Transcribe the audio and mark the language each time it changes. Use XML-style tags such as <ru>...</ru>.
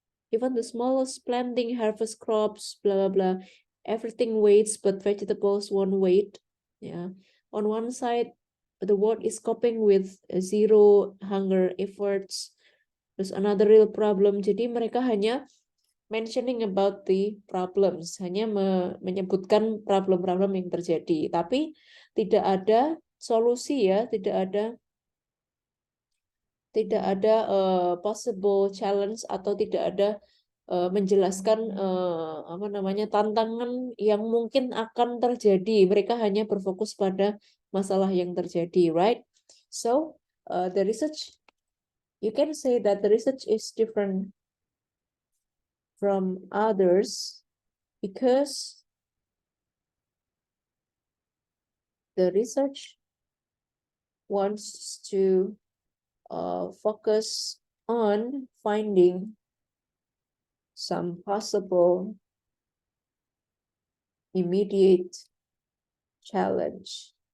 <en>Even the smallest planting, harvest crops, blah blah blah, everything waits, but vegetables won't wait. Yeah, on one side, the world is coping with zero hunger efforts. There's another real problem.</en> <id>Jadi mereka hanya</id> <en>mentioning about the problems,</en> <id>hanya menyebutkan problem-problem yang terjadi, tapi tidak ada solusi ya, tidak ada</id> <en>possible challenge</en> <id>atau tidak ada menjelaskan apa namanya tantangan yang mungkin akan terjadi. Mereka hanya berfokus pada masalah yang terjadi, right?</id> <en>So the research, you can say that the research is different from others because the research wants to focus on finding some possible immediate challenge.</en>